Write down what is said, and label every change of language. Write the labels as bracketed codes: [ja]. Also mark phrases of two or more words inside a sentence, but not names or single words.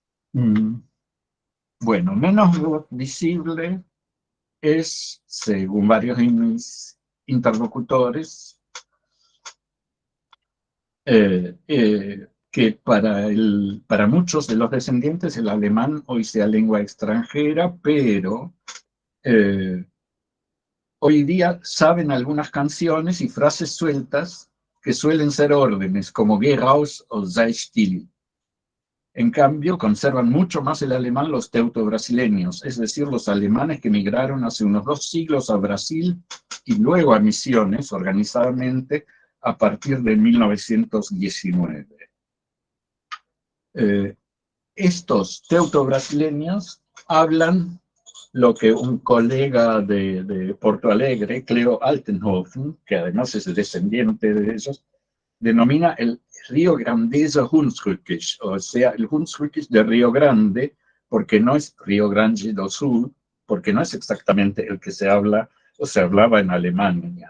[es] Bueno, menos visible es, según varios de mis interlocutores, que para muchos de los descendientes el alemán hoy sea lengua extranjera, pero hoy día saben algunas canciones y frases sueltas que suelen ser órdenes, como [de] Geh raus [es] o [de] sei still. [es] En cambio, conservan mucho más el alemán los teuto-brasileños, es decir, los alemanes que migraron hace unos 2 siglos a Brasil y luego a Misiones, organizadamente, a partir de 1919. Estos teuto-brasileños hablan lo que un colega de Porto Alegre, Cleo Altenhofen, que además es descendiente de ellos, denomina el Río Grandese Hunsrückisch, o sea, el Hunsrückisch de Río Grande, porque no es Río Grande do Sul, porque no es exactamente el que se habla o se hablaba en Alemania.